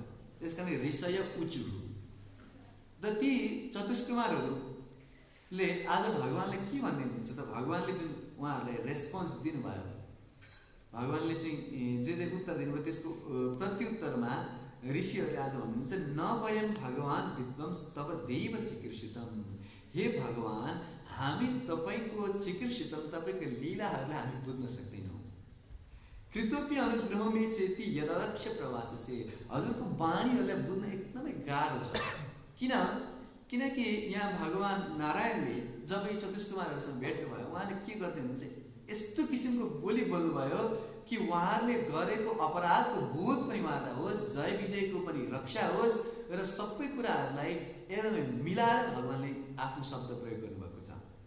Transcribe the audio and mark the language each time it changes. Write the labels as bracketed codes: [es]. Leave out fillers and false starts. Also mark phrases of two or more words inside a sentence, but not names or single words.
[ne] त्यस कारण [sa] ऋषय उचु [ne] र ती चतुष्कुमारहरूले आज भगवान्ले के भन्दै हुनुहुन्छ त भगवान्ले जुन उहाँहरूलाई रेस्पोन्स दिनुभयो, भगवान्ले चाहिँ जे उत्तर दिनुभयो त्यसको प्रत्युत्तरमा ऋषिहरूले आज भन्नुहुन्छ [sa] न वयम भगवान विद्वंस तब दैव चिकीर्षितम। [ne] हे भगवान, हामी तपाईँको चिकीर्षितम, तपाईँको लीलाहरूलाई हामी बुझ्न सक्दैनौँ। [sa] कृतोपि अनुग्रहमे चेति यदक्ष प्रवाससे। [ne] हजुरको वाणीहरूलाई बुझ्न एकदमै गाह्रो छ। किनकि यहाँ भगवान नारायणले जब यो चतुष्कुमारहरूसँग भेट्नुभयो, उहाँले के गर्दै हुनुहुन्छ, यस्तो किसिमको बोली बोल्नुभयो कि उहाँहरूले गरेको अपराधको बोध पनि उहाँलाई होस्, जय विजयको पनि रक्षा होस् र सबै कुराहरूलाई एकदमै मिलाएर भगवान्ले आफ्नो शब्द प्रयोग गर्नुभएको छ।